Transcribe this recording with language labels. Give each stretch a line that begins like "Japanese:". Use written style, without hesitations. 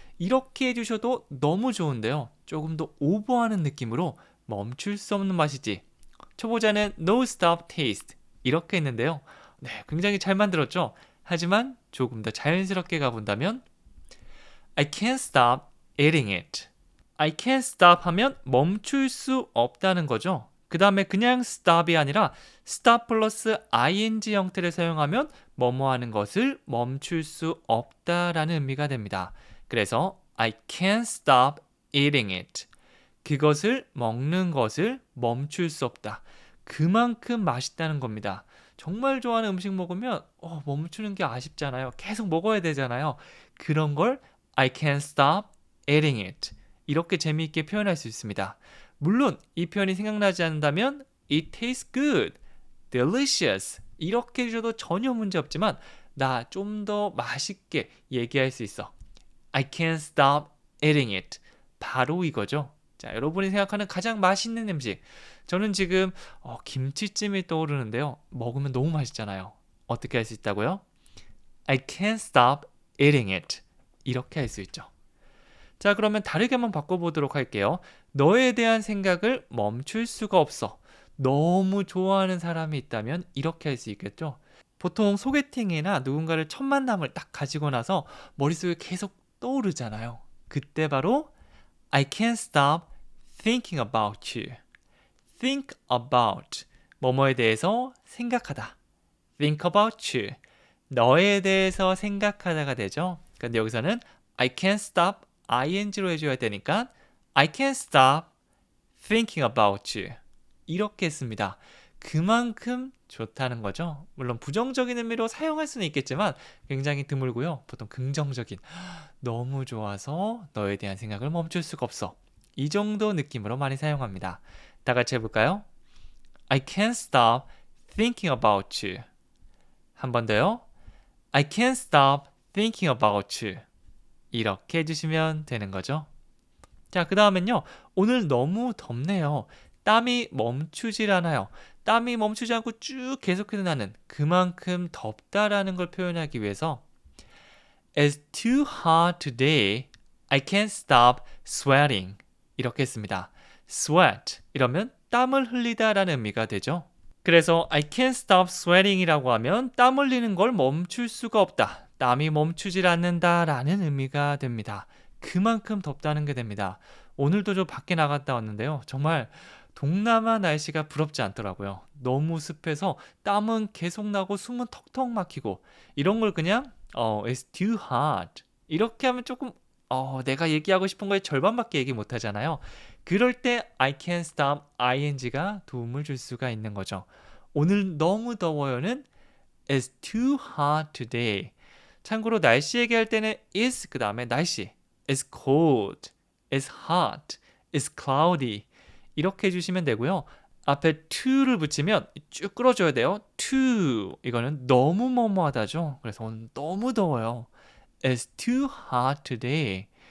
Korean: 이렇게 해주셔도 너무 좋은데요. 조금 더 오버하는 느낌으로 멈출 수 없는 맛이지. 초보자는
English: No stop taste.
Korean: 이렇게 했는데요. 네, 굉장히 잘 만들었죠? 하지만 조금 더 자연스럽게 가본다면
English: I can't stop eating it.
Korean: I can't stop 하면 멈출 수 없다는 거죠. 그 다음에 그냥 stop이 아니라 stop 플러스 ing 형태를 사용하면 뭐뭐 하는 것을 멈출 수 없다라는 의미가 됩니다. 그래서
English: I can't stop eating it.
Korean: 그것을 먹는 것을 멈출 수 없다. 그만큼 맛있다는 겁니다. 정말 좋아하는 음식 먹으면 멈추는 게 아쉽잖아요. 계속 먹어야 되잖아요. 그런 걸
English: I can't stop eating it.
Korean: 이렇게 재미있게 표현할 수 있습니다. 물론 이 표현이 생각나지 않는다면
English: It tastes good, delicious
Korean: 이렇게 해줘도 전혀 문제 없지만 나 좀 더 맛있게 얘기할 수 있어.
English: I can't stop eating it.
Korean: 바로 이거죠. 자, 여러분이 생각하는 가장 맛있는 음식. 저는 지금 김치찜이 떠오르는데요. 먹으면 너무 맛있잖아요. 어떻게 할 수 있다고요?
English: I can't stop eating it.
Korean: 이렇게 할 수 있죠. 자, 그러면 다르게 한번 바꿔보도록 할게요. 너에 대한 생각을 멈출 수가 없어. 너무 좋아하는 사람이 있다면 이렇게 할 수 있겠죠. 보통 소개팅이나 누군가를 첫 만남을 딱 가지고 나서 머릿속에 계속 떠오르잖아요. 그때 바로
English: I can't stop thinking about you.
Korean: think about 뭐뭐에 대해서 생각하다.
English: think about you.
Korean: 너에 대해서 생각하다가 되죠. 근데 여기서는 I can't stop ing로 해줘야 되니까
English: I can't stop thinking about you.
Korean: 이렇게 했습니다. 그만큼 좋다는 거죠. 물론 부정적인 의미로 사용할 수는 있겠지만 굉장히 드물고요. 보통 긍정적인 너무 좋아서 너에 대한 생각을 멈출 수가 없어. 이 정도 느낌으로 많이 사용합니다. 다 같이 해볼까요?
English: I can't stop thinking about you.
Korean: 한 번 더요.
English: I can't stop thinking about you.
Korean: 이렇게 해주시면 되는 거죠. 자, 그 다음엔요. 오늘 너무 덥네요. 땀이 멈추질 않아요. 땀이 멈추지 않고 쭉 계속해서 나는 그만큼 덥다라는 걸 표현하기 위해서
English: It's too hot today. I can't stop sweating.
Korean: 이렇게 했습니다. sweat 이러면 땀을 흘리다라는 의미가 되죠. 그래서 I can't stop sweating이라고 하면 땀 흘리는 걸 멈출 수가 없다. 땀이 멈추질 않는다라는 의미가 됩니다. 그만큼 덥다는 게 됩니다. 오늘도 저 밖에 나갔다 왔는데요. 정말 동남아 날씨가 부럽지 않더라고요. 너무 습해서 땀은 계속 나고 숨은 턱턱 막히고 이런 걸 그냥
English: it's too hot
Korean: 이렇게 하면 조금 내가 얘기하고 싶은 거의 절반밖에 얘기 못 하잖아요. 그럴 때 I can't stop ing가 도움을 줄 수가 있는 거죠. 오늘 너무 더워요는
English: It's too hot today.
Korean: 참고로 날씨 얘기할 때는 is 그 다음에 날씨
English: It's cold, It's hot, It's cloudy
Korean: 이렇게 해주시면 되고요. 앞에 to를 붙이면 쭉 끌어줘야 돼요. to 이거는 너무 뭐뭐하다죠. 그래서 오늘 너무 더워요.
English: It's too hot today.